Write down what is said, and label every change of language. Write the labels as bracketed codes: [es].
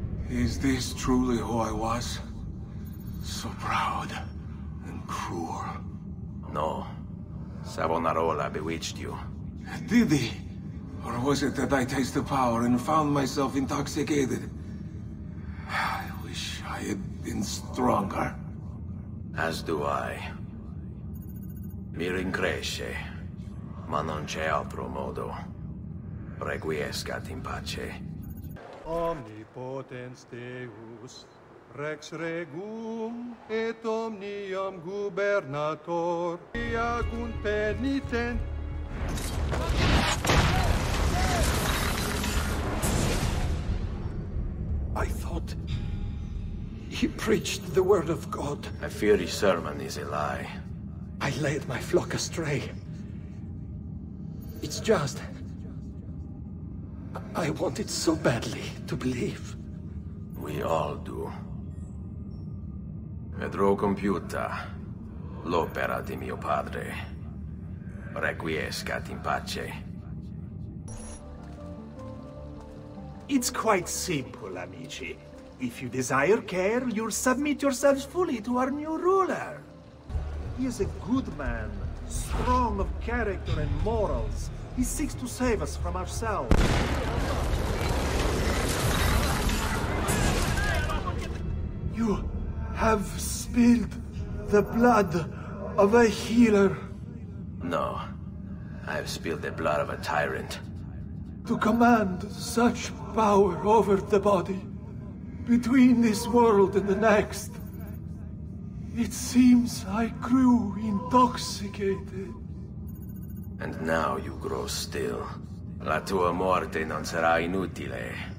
[en] Is this truly who I was? So proud and cruel. No. Savonarola bewitched you. Did he? Or was it that I tasted power and found myself intoxicated? I wish I had been stronger. As do I. [it] Mi rincresce, ma non c'è altro modo. [la] Requiescat in pace. Omnipotens Deus, Rex regum et omnium gubernator, iagunt penitent. [en] I thought he preached the word of God. I fear his sermon is a lie. I led my flock astray. It's just... I wanted so badly to believe. We all do. [it] Vedrò compiuta l'opera di mio padre. [la] Requiescat in pace. [en] It's quite simple, amici. If you desire care, you'll submit yourselves fully to our new ruler. He is a good man, strong of character and morals. He seeks to save us from ourselves. You have spilled the blood of a healer. No. I have spilled the blood of a tyrant. To command such power over the body, between this world and the next. It seems I grew intoxicated. And now you grow still. [it] La tua morte non sarà inutile.